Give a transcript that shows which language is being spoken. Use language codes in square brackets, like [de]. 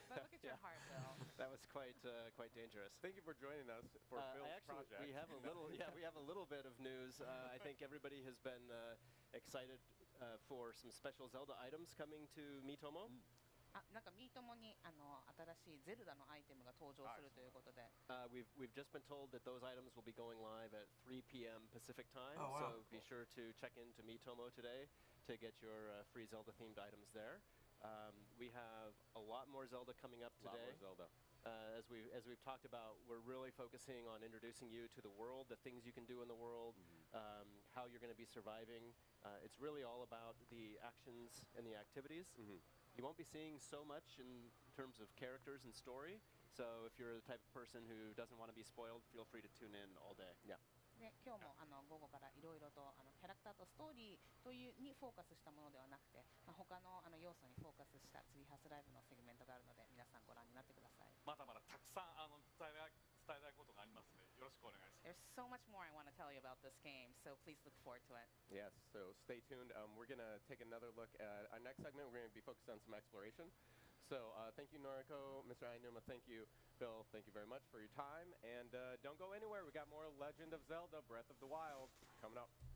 [en] But look at your heart, Bill. that was quite dangerous. Thank you for joining us for Bill's Actually, project. we have a little, we have a little bit of news. I think everybody has been excited for some special Zelda items coming to Miitomo. [ja] なんかミートモに新しいゼルダのアイテムが登場するということで。 [en] We've just been told that those items will be going live at 3 p.m. Pacific time. Oh, wow. So be sure to check into Miitomo today to get your free Zelda-themed items there. We have a lot more Zelda coming up A lot today. more Zelda. As we've talked about, we're really focusing on introducing you to the world, the things you can do in the world, how you're going to be surviving. It's really all about the actions and the activities. You won't be seeing so much in terms of characters and story. So if you're the type of person who doesn't want to be spoiled, feel free to tune in all day. Yeah. [ja] で今日も午後からいろいろとキャラクターとストーリーというにフォーカスしたものではなくて、他の要素にフォーカスしたツリーハウスライブのセグメントがあるので皆さんご覧になってください。まだまだたくさん伝えたいことがありますのでよろしくお願いします。 [en] There's so much more I want to tell you about this game, so please look forward to it. Yes, so stay tuned. We're going to take another look at our next segment. We're going to be focused on some exploration. So thank you, Noriko, Mr. Ainuma. Thank you, Bill. Thank you very much for your time. And don't go anywhere. We got more Legend of Zelda Breath of the Wild coming up.